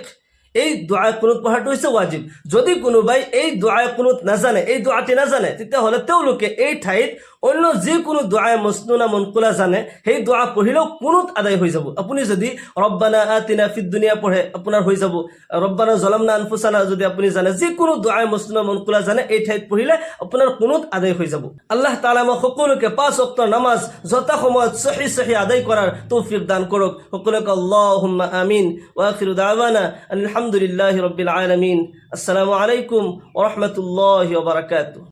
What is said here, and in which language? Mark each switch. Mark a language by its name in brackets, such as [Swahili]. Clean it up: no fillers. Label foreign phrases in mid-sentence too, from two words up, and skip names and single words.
[Assamese] এই দুআ কুনুত পঢ়াটো হৈছে ওয়াজিব। যদি কোনোবাই এই দুআ কুনুত নাজানে, এই দুআটি নাজানে, তেতিয়াহ'লে তেওঁলোকে এই ঠাইত অন্য যিকোনো দোৱাই [Arabic] مسنونة منقولة [Assamese] জানে সেই দোৱা পঢ়িলেও কুনুত আদায় হৈ যাব। আপুনি যদি [Arabic] ربنا آتنا في الدنيا [Assamese] পঢ়ে আপোনাৰ হৈ যাব। [Arabic] ربنا ظلمنا أنفسنا [Assamese] যদি আপুনি জানে, যিকোনো দোৱাই [Arabic] مسنونة منقولة [Assamese] জানে এই ঠাইত পঢ়িলে আপোনাৰ কুনুত আদায় হৈ যাব। আল্লাহ তাআলা আমাক সকলোকে 5 ওয়াক্ত নামাজ যথা সময়ত সহি আদায় কৰাৰ তৌফিক দান কৰক। সকলোকে [Arabic] اللهم آمين. وآخر دعوانا الحمد لله رب العالمين. السلام عليكم ورحمة الله وبركاته.